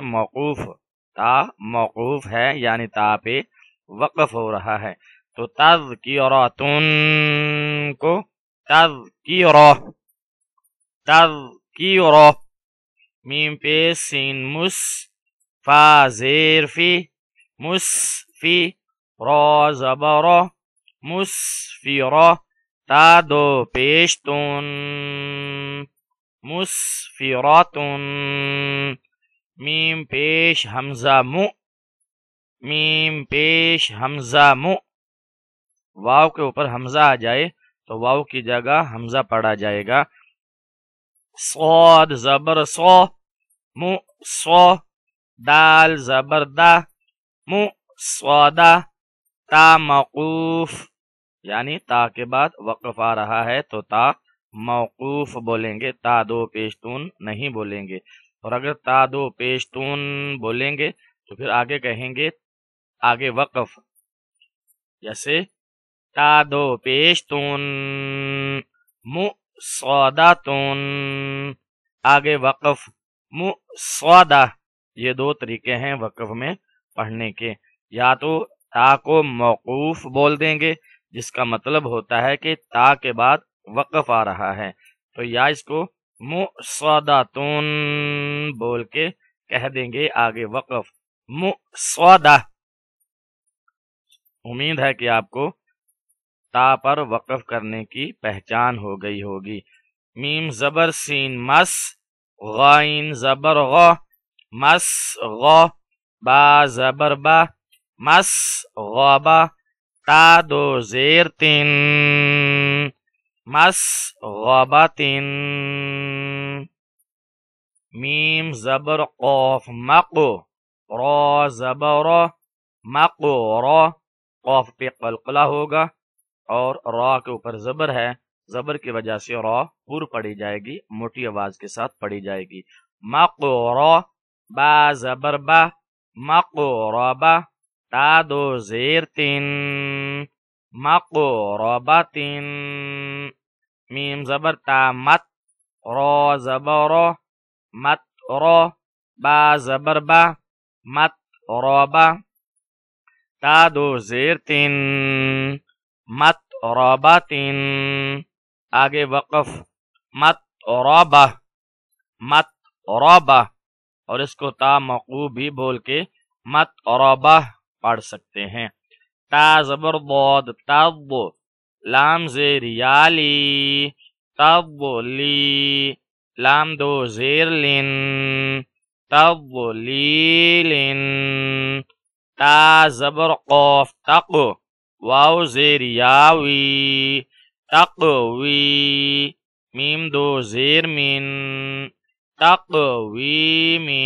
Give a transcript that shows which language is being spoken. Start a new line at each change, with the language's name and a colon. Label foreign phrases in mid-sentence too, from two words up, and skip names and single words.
Urdu: موقوف تا موقوف ہے یعنی تا پہ وقف ہو رہا ہے. تو تذکراتن کو تذکرہ میم پہ سین مس فا زیر فی مسفی را زبر مسفرہ تا دو پیش تون مسفراتن. میم پیش حمزہ میم پیش حمزہ واو کے اوپر حمزہ آ جائے تو واو کی جگہ حمزہ پڑھا جائے گا. صاد زبر صو دال زبر دا صودا تا موقوف یعنی تا کے بعد وقف آ رہا ہے تو تا موقوف بولیں گے. تا دو پیشتون نہیں بولیں گے. اور اگر تا دو پیشتون بولیں گے تو پھر آگے کہیں گے آگے وقف جیسے تا دو پیشتون مصاداتون آگے وقف مصادہ. یہ دو طریقے ہیں وقف میں پڑھنے کے. یا تو تا کو موقوف بول دیں گے جس کا مطلب ہوتا ہے کہ تا کے بعد وقف آ رہا ہے تو یا اس کو مصاداتون بول کے کہہ دیں گے آگے وقف مصادہ. امید ہے کہ آپ کو تا پر وقف کرنے کی پہچان ہو گئی ہوگی. میم زبر سین مس غائن زبر غ مس غ با زبر با مس غابا تا دو زیر تین مس غاباتن. میم زبر قاف مقو را زبر مقو را قاف پہ قلقلہ ہوگا اور را کے اوپر زبر ہے. زبر کی وجہ سے را پر پڑھی جائے گی موٹی آواز کے ساتھ پڑھی جائے گی. مقو را با زبر با مقو را با تا دو زیر تین مقو را با تین. میم زبر تا مت را زبر مت را با زبر با مت را با تا دو زیر تین مت راباتن. آگے وقف مت رابا اور اس کو تا موقوف بھی بول کے مت رابا پڑھ سکتے ہیں. تا زبر ضاد تض لام زیر یالی تض لی لام دو زیر لن تض لی لن. تا زبر قاف تق واو زیر یاوی تقوی میم دو زیر من تقوی من.